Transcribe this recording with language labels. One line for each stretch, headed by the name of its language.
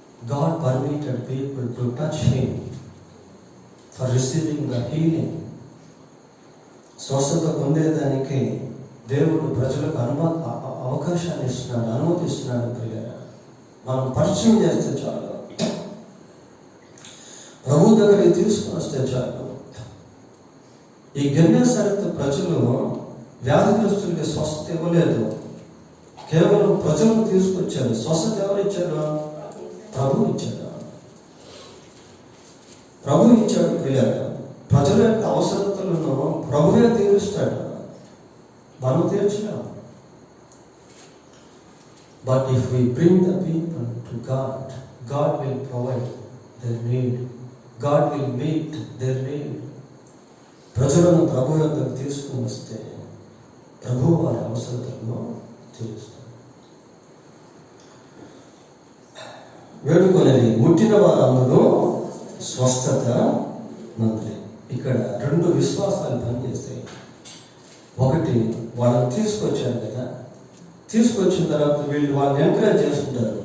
English: God permitted people to touch him for receiving the healing.
Telugu: స్వస్థత పొందేదానికి దేవుడు ప్రజలకు అవకాశాన్ని ఇస్తున్నాడు, అనుమతిస్తున్నాడు ప్రియులారా. మనం పరిచయం చేస్తే చాలు, ప్రభు దగ్గరికి తీసుకుని వస్తే చాలు. ఈ గెన్నేసరెత్ ప్రజలు వ్యాధిగ్రస్తులకి స్వస్థత ఇవ్వలేదు, కేవలం ప్రజలను తీసుకొచ్చారు. స్వస్థత ఎవరు ఇచ్చాడు? ప్రభు ఇచ్చాడు. ప్రభు ఇచ్చాడు ప్రియులారా. ప్రజల యొక్క అవసరతలను ప్రభువే తీరుస్తాడు, మనం తీర్చలేం.
English: But if we bring the people to God, God will provide. their need. God will meet their need.
Telugu: ప్రజలను ప్రభు యొద్దకు తీసుకుని వస్తే ప్రభు వారి అవసరతలను తీరుస్తారు. వేడుకొనేది ముట్టిన వారందరూ స్వస్థత నందులే. ఇక్కడ రెండు విశ్వాసాలు పనిచేస్తాయి. ఒకటి, వాళ్ళని తీసుకొచ్చారు కదా, తీసుకొచ్చిన తర్వాత వీళ్ళు వాళ్ళని ఎంకరేజ్ చేసుకుంటారు.